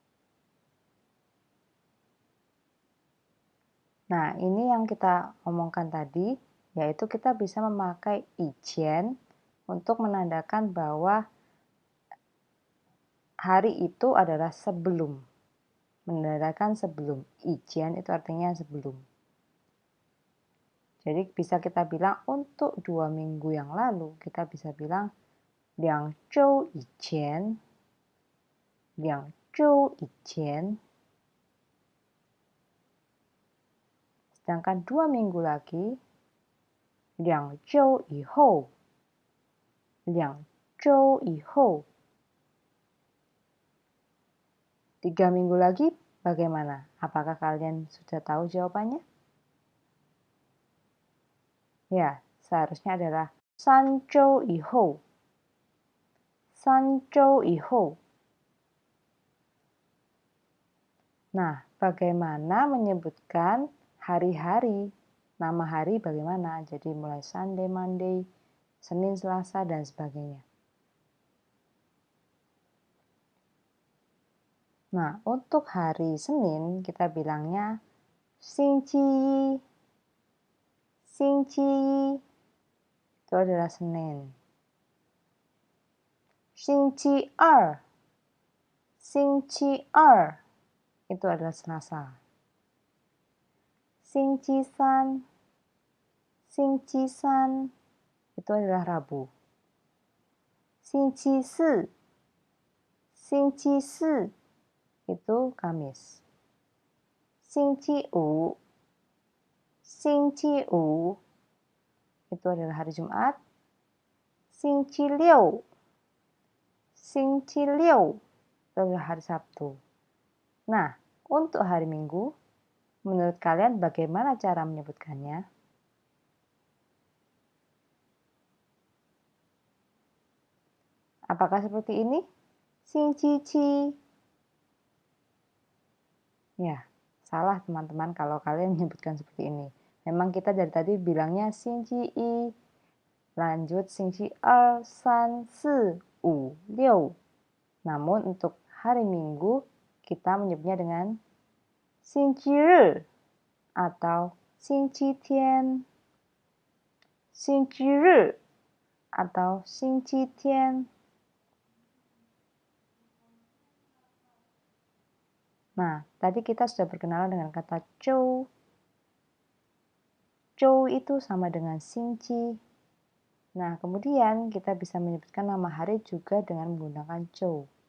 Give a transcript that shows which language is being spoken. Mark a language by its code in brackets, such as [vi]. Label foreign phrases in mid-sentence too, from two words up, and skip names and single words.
[id] Nah, ini yang kita omongkan tadi, yaitu kita bisa memakai ijian untuk menandakan bahwa hari itu adalah sebelum. Menandakan sebelum. Ijian itu artinya sebelum. Jadi bisa kita bilang untuk 2 minggu yang lalu, kita bisa bilang [zh] 2 周以前，2周以前. [id] Sedangkan 2 minggu lagi, [zh] 2 周以后，2周以后. [id] 3 minggu lagi bagaimana? Apakah kalian sudah tahu jawabannya? Ya, seharusnya adalah [zh] 3 周以后，3周以后. [id] Nah, bagaimana menyebutkan hari-hari? Nama hari bagaimana? Jadi mulai [en] Sunday, Monday, [id] Senin, Selasa, dan sebagainya. Nah, untuk hari Senin kita bilangnya 星期一. 星期一 itu adalah Senin. [zh] 星期二. 星期二 [id] itu adalah Selasa. [zh] 星期三. 星期三 [id] itu adalah Rabu. [zh] 星期四. 星期四 [id] itu Kamis. [zh] 星期五. 星期五 [id] itu adalah hari Jumat. [zh] 星期六. 星期六 [id] itu adalah hari Sabtu. Nah, untuk hari Minggu, menurut kalian bagaimana cara menyebutkannya? Apakah seperti ini? [zh] 星期七. [id] Ya, salah teman-teman kalau kalian menyebutkan seperti ini. Memang kita dari tadi bilangnya 星期一, lanjut 星期二, 3, 4, 5, 6. Namun untuk hari Minggu kita menyebutnya dengan 星期日 atau 星期天. [zh] 星期日 atau 星期天. [id] Nah, tadi kita sudah berkenalan dengan kata zhou. Zhou itu sama dengan xingqi. Nah, kemudian kita bisa menyebutkan nama hari juga dengan menggunakan zhou.